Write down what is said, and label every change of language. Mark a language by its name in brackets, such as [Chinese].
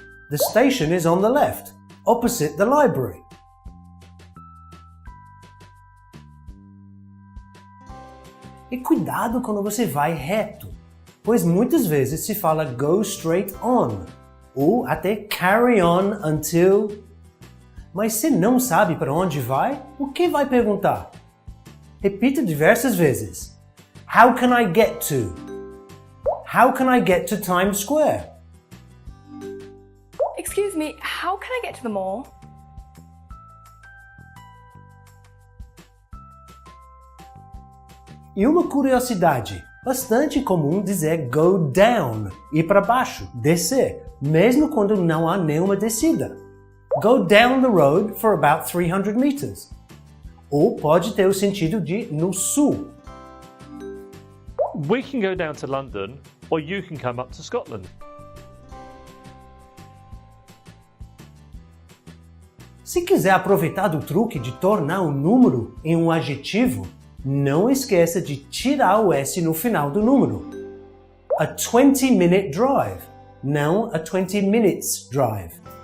[English] The station is on the left, opposite the library. [Portuguese] E cuidado quando você vai reto, pois muitas vezes se fala [English] go straight on, [Portuguese] ou até [English] carry on until. [Portuguese] Mas se não sabe para onde vai, o que vai perguntar? Repita diversas vezes. [English] How can I get to? How can I get to Times Square? Excuse me, how can I get to the mall? [Portuguese] E uma curiosidade, bastante comum dizer [English] go down, [Portuguese] ir para baixo, descer, mesmo quando não há nenhuma descida. [English] Go down the road for about 300 meters. [Portuguese] Ou pode ter o sentido de no sul. [English] We can go down to London, or you can come up to Scotland. [Portuguese] Se quiser aproveitar do truque de tornar um número em um adjetivo, não esqueça de tirar o S no final do número. [English] A 20-minute drive, não a 20 minutes drive.